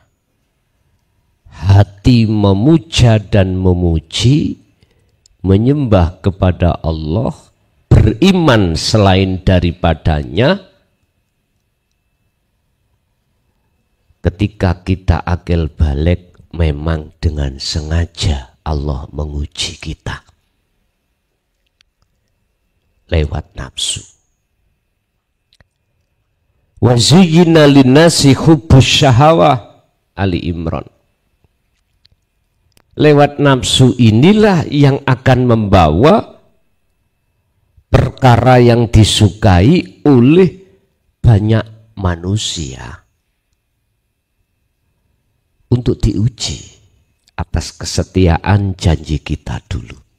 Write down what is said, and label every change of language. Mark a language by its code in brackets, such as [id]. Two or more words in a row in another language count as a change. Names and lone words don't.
[id] hati memuja dan memuji, menyembah kepada Allah, beriman selain daripadanya. Ketika kita akil balik, memang dengan sengaja Allah menguji kita lewat nafsu. [ar] وزين للناس حب الشهوات, Ali Imran. [id] Lewat nafsu inilah yang akan membawa perkara yang disukai oleh banyak manusia untuk diuji atas kesetiaan janji kita dulu.